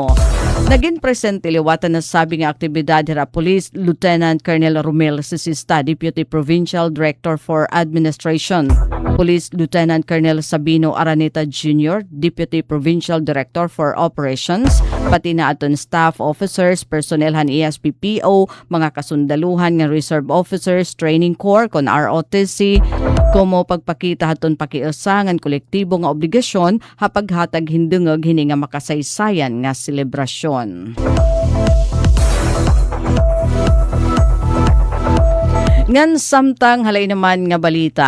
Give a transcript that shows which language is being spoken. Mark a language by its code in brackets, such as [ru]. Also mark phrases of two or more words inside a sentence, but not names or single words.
[war] Naging presente liwatan na sabi nga aktibidad hira Police Lieutenant Colonel Romel Sisista, Deputy Provincial Director for Administration. Police Lieutenant Colonel Sabino Araneta Jr., Deputy Provincial Director for Operations, pati na aton [en] staff officers, [war] personnel han ESPPO, mga kasundaluhan nga [en] reserve officers, training corps [war] kon ROTC, kumo pagpakita haton pakiusangan kolektibo nga obligasyon hapaghatag hindungog hini nga makasaysayan nga selebrasyon. Ngan samtang halay naman nga balita.